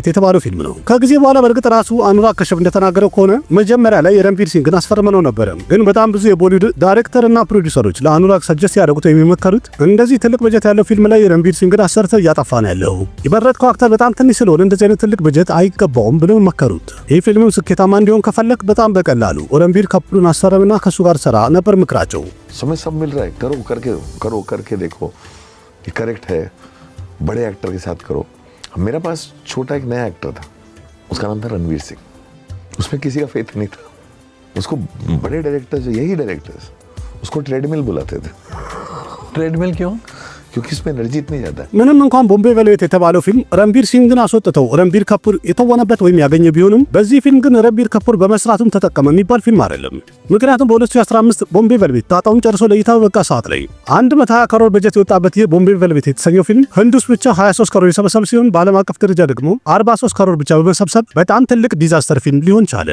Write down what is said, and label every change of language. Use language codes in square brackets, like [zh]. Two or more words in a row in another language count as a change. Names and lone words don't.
[am] የተባለው ፊልም ነው። ከጊዜ በኋላ በእርግጥ ራሱ አኑራግ ከሸፍ እንደተናገረው ከሆነ መጀመሪያ ላይ የረንቢር ሲንግን አስፈርመነው ነበረ። ግን በጣም ብዙ የቦሊውድ ዳይሬክተርና ፕሮዲውሰሮች ለአኑራግ ሰጀስት ያደረጉት የሚመከሩት እንደዚህ ትልቅ በጀት ያለው ፊልም ላይ የረንቢር ሲንግን አሰርተ እያጠፋ ነው ያለው፣ የመረጥከው አክተር በጣም ትንሽ ስለሆነ እንደዚህ አይነት ትልቅ በጀት አይገባውም ብለው መከሩት። ይህ ፊልምም ስኬታማ እንዲሆን ከፈለክ በጣም በቀላሉ ረንቢር ከፑርን አሰረምና ከሱ ጋር ሰራ ነበር ምክራቸው። [hi] समय सब मिल रहा है, करो करके देखो, ये करेक्ट है, बड़े एक्टर के साथ करो। मेरे पास छोटा एक नया एक्टर था, उसका नाम था रणवीर सिंह। उसमें किसी का फेथ नहीं था। उसको बड़े डायरेक्टर्स, यही डायरेक्टर्स उसको ट्रेडमिल बुलाते थे। ट्रेडमिल क्यों? क्योंकि इसमें एनर्जी इतनी ज़्यादा है। [am] ምንም እንኳን ቦምቤ ቬልቬት የተባለው ፊልም ረንቢር ሲንግን አስወጥተው ረንቢር ካፑር የተወነበት ወይም ያገኘ ቢሆንም በዚህ ፊልም ግን ረንቢር ካፑር በመስራቱም ተጠቀመ የሚባል ፊልም አይደለም። ምክንያቱም በ2015 ቦምቤ ቬልቬት ጣጣውን ጨርሶ ለእይታ በበቃ ሰዓት ላይ 120 ከሮር በጀት የወጣበት ይህ ቦምቤ ቬልቬት የተሰኘው ፊልም ህንድ ውስጥ ብቻ 23 ከሮር የሰበሰበ ሲሆን በዓለም አቀፍ ደረጃ ደግሞ 43 ከሮር ብቻ በመሰብሰብ በጣም ትልቅ ዲዛስተር ፊልም ሊሆን ቻለ።